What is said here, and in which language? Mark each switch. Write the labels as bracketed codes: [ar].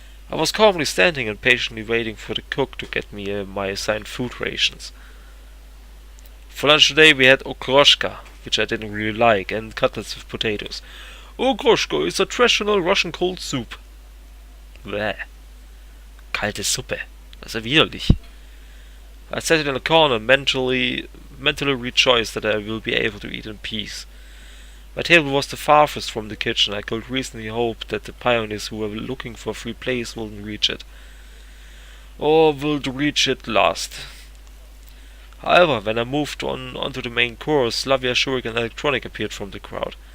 [en] I was calmly standing and patiently waiting for the cook to get me my assigned food rations. For lunch today we had okroshka, which I didn't really like, and cutlets with potatoes. Okroshka is a traditional Russian cold soup. [de] Bäh. Kalte Suppe. Das ist ja widerlich. [en] I sat in a corner, mentally rejoiced that I will be able to eat in peace. My table was the farthest from the kitchen. I could reasonably hope that the pioneers who were looking for a free place wouldn't reach it. Or would reach it last. However, when I moved onto the main course, Slavia, Shuriken and Electronic appeared from the crowd.